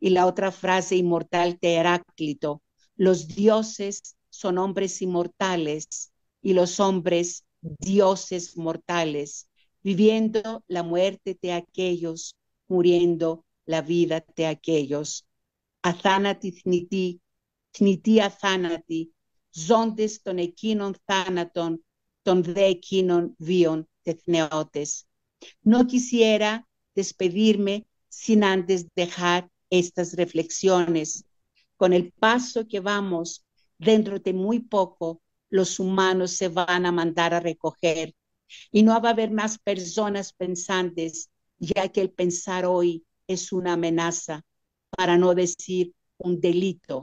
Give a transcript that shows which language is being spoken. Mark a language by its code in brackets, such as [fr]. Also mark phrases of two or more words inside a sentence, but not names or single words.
[es] Y la otra frase inmortal de Heráclito: los dioses son hombres inmortales y los hombres dioses mortales, viviendo la muerte de aquellos, muriendo la vida de aquellos. [el] Αθάνατη θνητή αθάνατη, ζώντες των εκείνων θάνατων, των δε εκείνων βίων τεθνεώτες. [es] No quisiera despedirme sin antes dejar estas reflexiones. Con el paso que vamos, dentro de muy poco, los humanos se van a mandar a recoger y no va a haber más personas pensantes, ya que el pensar hoy es una amenaza, para no decir un delito.